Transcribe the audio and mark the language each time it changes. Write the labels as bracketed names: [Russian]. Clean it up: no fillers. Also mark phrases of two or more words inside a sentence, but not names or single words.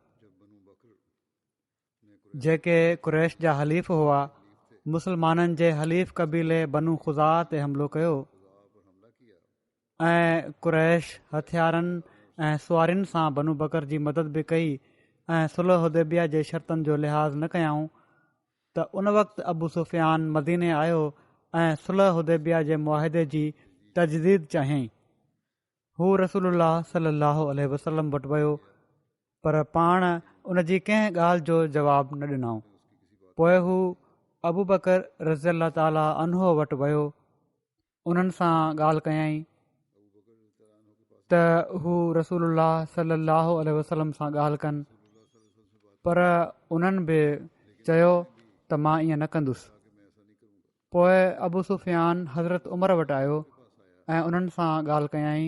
[Sindhi] जेके कुरैश जा हलीफ़ हुआ मुसलमाननि जे हलीफ़ कबीले बनु ख़ुज़ा ते हमिलो कयो ऐं कुरैश हथियारनि ऐं सुवारियुनि सां बनु बकर जी मदद बि कई ऐं सुलह हुदैबिया जे शर्तनि जो लिहाज़ न कयाऊं त उन वक़्तु अबू सुफ़ियान मदीने आयो ऐं सुलह हुदैबिया जे मुआहिदे जी तजदीद चाहियईं। हू रसूलुल्लाह [Arabic] صلى الله عليه وسلم [Sindhi] वटि वियो पर पाण उन जी कंहिं ॻाल्हि जो जवाबु न ॾिनऊं। पोइ हू अबू बकर [Arabic] رضي الله تعالى عنه [Sindhi] वटि वियो, उन्हनि सां ॻाल्हि कयईं त हू रसूलुल्लाह [Arabic] صلى الله عليه وسلم [Sindhi] सां ॻाल्हि कनि, पर उन्हनि बि चयो त मां ईअं न कंदुसि। पोइ अबू सुफ़ियान हज़रत उमर वटि आयो ऐं उन्हनि सां ॻाल्हि कयईं।